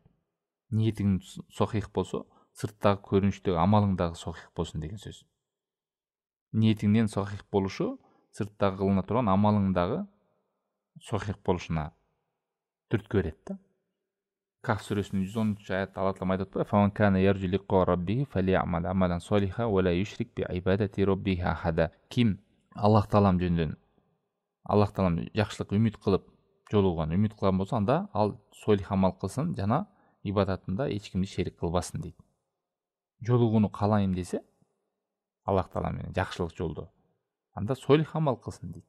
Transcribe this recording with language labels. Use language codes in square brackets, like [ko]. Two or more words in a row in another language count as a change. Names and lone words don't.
[ky] Ниетиң сохих болсо, сырттагы көрүнүштөгү амалың дагы сохих болсун деген сөз. Ниетиңден сохих болушу сырттагы кылына турган амалың дагы сохих болушуна түрткү берет да. Кахф сүрөсүнүн 110 аятта Алла Таала айтып атпайбы: [ar] "فمن كان يرجو لقاء ربه فليعمل عملا صالحا ولا يشرك بعبادة ربه أحدا". [ky] Ким Аллах Таалам жөнүндөн, Аллах Таалам жакшылык үмүт кылып жолуган, үмүт кылган болсо, анда ал солих амал кылсын жана ибадатында эч кимди шерик кылбасын дейт. Жолугууну каалайм десе, Аллах Таала менен жакшылык жолдо, анда солих амал кылсын дейт.